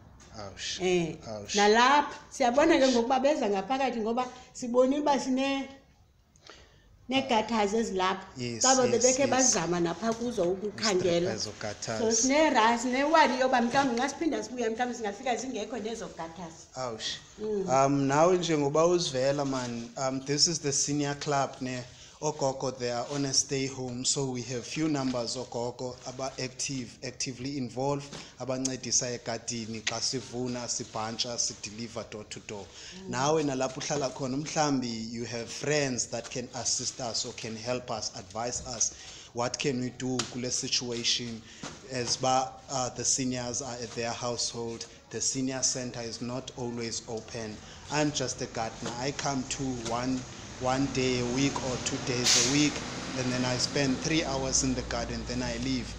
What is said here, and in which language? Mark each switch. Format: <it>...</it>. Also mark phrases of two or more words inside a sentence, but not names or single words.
<xh>Nalapha siyabona ke ngokuba beza ngaphakathi ngoba sibonile uba neegathazi ezilapha xaba bebekhe bazama napha kuzo ukukhangela. So sinewadi yoba mhlawumbi nxa siphinda sibuya mhlawumbi singafika zingekho nezo gathazi.</xh> <en>Now</en> <xh>njengoba uzivela</xh> <en>man, this is the senior club</en> <xh>ne ogogo.</xh> <en>They are on a stay home, so we have few numbers ogogo actively involved</en> <xh>abancedisa egadini xa sivuna sibhantsha sideliver</xh> <en>door to door.</en> <xh>Nawe nalapho uhlala khona mhlambi</xh> <en>you have friends that can assist us or can help us, advise us. What can we do kule situation as the seniors are at their household? The senior center is not always open. I'm just a gardener. I come to one day a week or 2 days a week, and then I spend 3 hours in the garden, then I leave.</en>